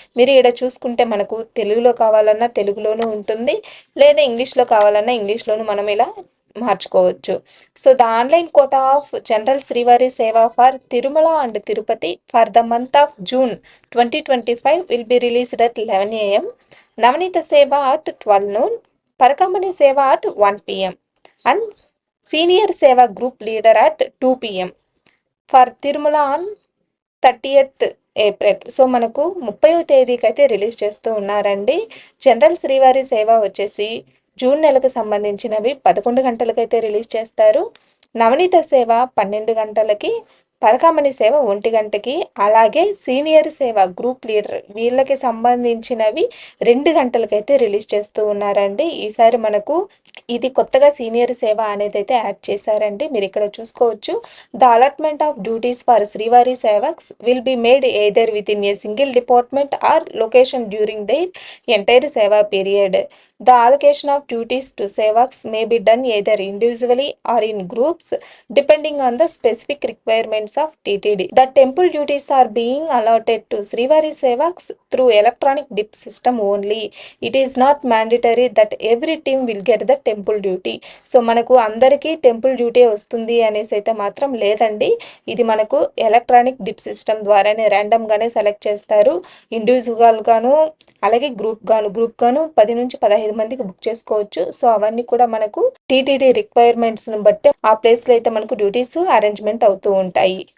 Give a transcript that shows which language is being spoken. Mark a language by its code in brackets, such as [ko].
[te] మీరు ఇక్కడ చూసుకుంటే మనకు తెలుగులో కావాలన్నా తెలుగులోనూ ఉంటుంది, లేదా ఇంగ్లీష్లో కావాలన్నా ఇంగ్లీష్లోనూ మనం ఇలా మార్చుకోవచ్చు. [en] So the online quota of general Srivari seva for Tirumala and Tirupati for the month of June 2025 will be released at 11 AM. Navanita Seva at 12 noon, Parakamani Seva at 1 PM, and Senior Seva Group Leader at 2 PM for Tirumala on 30th April. [te] So మనకు 30వ తేదీకి అయితే release చేస్తూ ఉన్నారండి. General శ్రీవారి సేవ వచ్చేసి June నెలకు సంబంధించినవి 11 గంటలకైతే రిలీజ్ చేస్తారు. నవనీత సేవ 12 గంటలకి, పరకామణి సేవ 1 గంటకి, అలాగే సీనియర్ సేవ గ్రూప్ లీడర్ వీళ్ళకి సంబంధించినవి 2 గంటలకైతే రిలీజ్ చేస్తూ ఉన్నారండి. ఈసారి మనకు ఇది కొత్తగా సీనియర్ సేవ అనేది అయితే యాడ్ చేశారండి. మీరు ఇక్కడ చూసుకోవచ్చు. [en] The allotment of duties for Srivari sevaks will be made either within a single department or location during the entire seva period. The allocation of duties to Sevaks may be done either individually or in groups depending on the specific requirements of TTD. The temple duties are being allotted to Srivari Sevaks through electronic DIP system only. It is not mandatory that every team will get the temple duty. [te] So మనకు అందరికీ temple duty వస్తుంది అనేసి అయితే మాత్రం లేదండి. ఇది మనకు electronic dip system ద్వారానే ర్యాండమ్గానే సెలెక్ట్ చేస్తారు. ఇండివిజువల్గాను అలాగే గ్రూప్ గాను 10 నుంచి 15 మందికి బుక్ చేసుకోవచ్చు. సో అవన్నీ కూడా మనకు టీటీడీ రిక్వైర్మెంట్స్ని బట్టి ఆ ప్లేస్లో అయితే మనకు డ్యూటీస్ అరేంజ్మెంట్ అవుతూ ఉంటాయి.